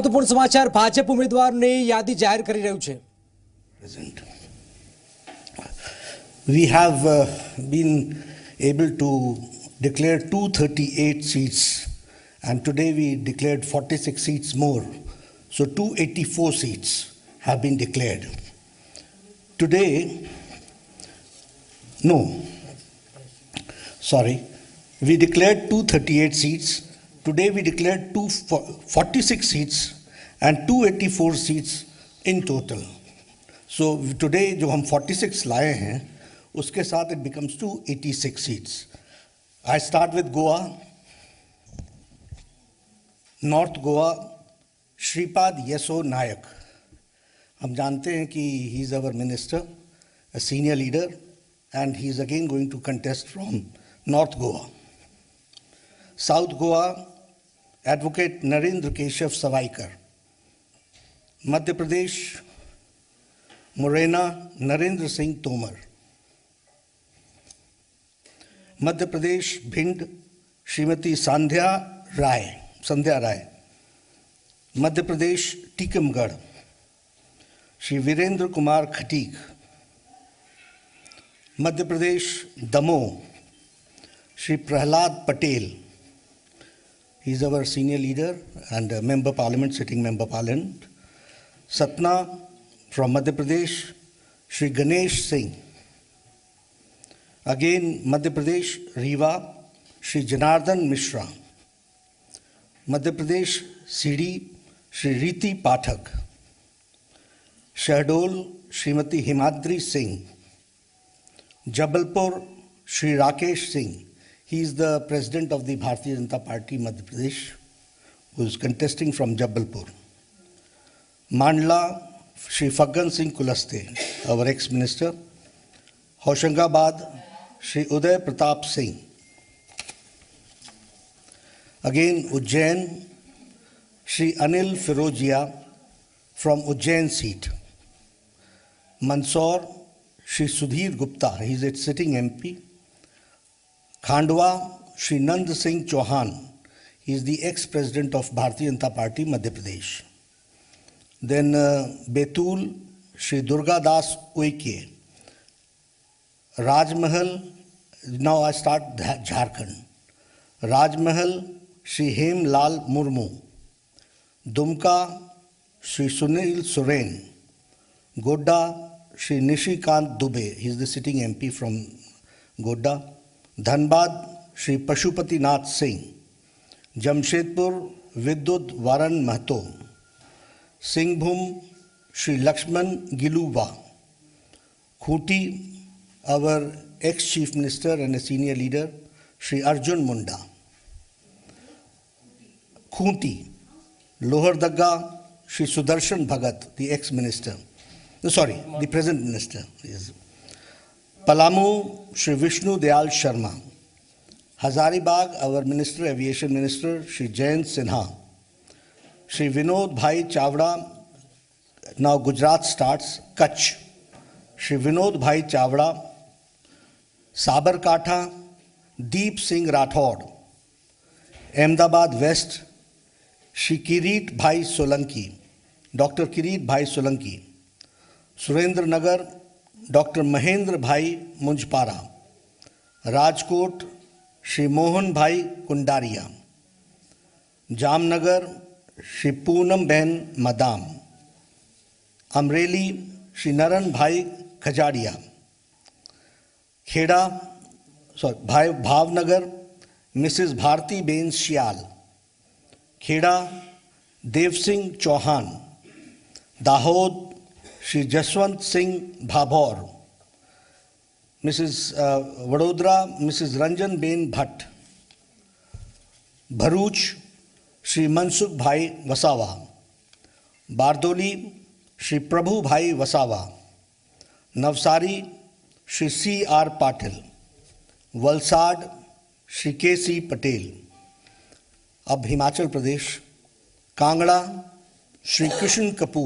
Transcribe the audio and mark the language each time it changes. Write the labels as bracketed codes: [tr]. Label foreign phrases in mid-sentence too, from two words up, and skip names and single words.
[gu] મહત્વપૂર્ણ સમાચાર ભાજપ ઉમેદવારની યાદી જાહેર કરી રહ્યું છે. [en] We have been able to declare 238 seats, and today we declared 46 seats more. So 284 seats have been declared. Today, we declared 238 seats. Today we declared 46 seats and 284 seats in total. So today [hi] जो हम 46 लाए हैं उसके साथ [en] it becomes 286 seats. I start with Goa. North Goa, Shripad Yeso Nayak. [hi] हम जानते हैं कि [en] he is our minister, a senior leader, and he is again going to contest from North Goa. South Goa, Advocate Narendra Keshav Savaikar. Madhya Pradesh, Morena Narendra Singh Tomar. Madhya Pradesh, Bhind, Srimati Sandhya Rai. Madhya Pradesh, Tikamgarh, Shri Virendra Kumar Khatik. Madhya Pradesh, Damo, Shri Prahlad Patel. He is our senior leader and a member parliament, sitting member parliament. Satna from Madhya Pradesh, Shri Ganesh Singh. Again, Madhya Pradesh, Rewa, Shri Janardhan Mishra. Madhya Pradesh, Siri, Shri Riti Pathak. Shahdol, Srimati Himadri Singh. Jabalpur, Shri Rakesh Singh. He is the president of the Bharatiya Janata Party, Madhya Pradesh, who is contesting from Jabalpur. Mandla, Shri Faggan Singh Kulaste, our ex-minister. Hoshangabad, Shri Uday Pratap Singh. Again, Ujjain, Shri Anil Firojia from Ujjain seat. Mandsaur, Shri Sudhir Gupta, he is a sitting MP. Khandwa, Shri Nand Singh Chauhan, he is the ex-president of Bharatiya Janata Party, Madhya Pradesh. Then Betul, Shri Durga Das Uike. Rajmahal, now I start Jharkhand. Rajmahal, Shri Hem Lal Murmu. Dumka, Shri Sunil Soren. Godda, Shri Nishikant Dubey, he is the sitting MP from Godda. Dhanbad, Shri Pashupati Nath Singh. Jamshedpur, Vidyut Varan Mahto. Singhbhum, Shri Lakshman Giluva. Khuti, our ex-chief minister and a senior leader, Shri Arjun Munda. Khuti, Lohardagga, Shri Sudarshan Bhagat, the ex-minister. The present minister. Yes. Palamu, Shri Vishnu Dayal Sharma. Hazaribagh, our minister, aviation minister, Shri Jayant Sinha. Shri Vinod Bhai Chavda, now Gujarat starts, Kutch. Shri Vinod Bhai Chavda. Sabarkantha, Deep Singh Rathod. Ahmedabad West, Shri Kirit Bhai Solanki, Dr. Kirit Bhai Solanki. Surendra Nagar, Dr. Mahendra Bhai Munjpara. Rajkot, Shri Mohan Bhai Kundaria. Jamnagar, Shri Poonam Ben Madam. Amreli, Shri Naran Bhai Khajadia. Bhavnagar, Mrs. Bharti Ben Shial. Kheda, Dev Singh Chauhan. Dahod, Shri Jaswant Singh Bhabor. Mrs. Vadodara, Mrs. Ranjan Ben Bhatt. Bharuch, Shri Mansukh Bhai Wasawa. Bardoli, Shri Prabhu Bhai Wasawa. Navsari, Shri C.R. Patil. Valsad, Shri K.C. Patel. [hi] अब हिमाचल प्रदेश, कांगड़ा, Shri Krishan Kapoor.